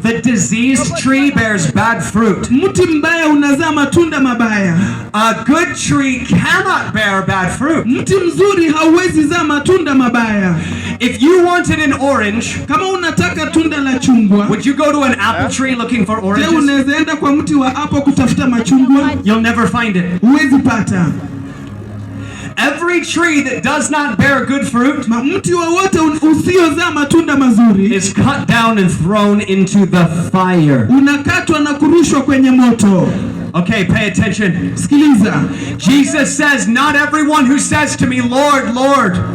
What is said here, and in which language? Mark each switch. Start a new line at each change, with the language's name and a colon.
English: The diseased tree bears bad fruit.
Swahili: Mti mbaya unazaa matunda mabaya.
English: A good tree cannot bear bad fruit.
Swahili: Mti mzuri hauwezi zaa matunda mabaya.
English: If you wanted an orange,
Swahili: Kama unataka tunda la chungwa,
English: would you go to an apple tree looking for
Swahili: je,
English: oranges?
Swahili: unaweza enda kwa mti wa apple kutafuta machungwa?
English: You'll never find it.
Swahili: Huwezi pata.
English: Every tree that does not bear good fruit
Swahili: Mti wowote usiozaa matunda mazuri
English: is cut down and thrown into the fire.
Swahili: unakatwa na kurushwa kwenye moto.
English: Okay, pay attention.
Swahili: Sikiliza.
English: Jesus says, not everyone who says to me, Lord, Lord,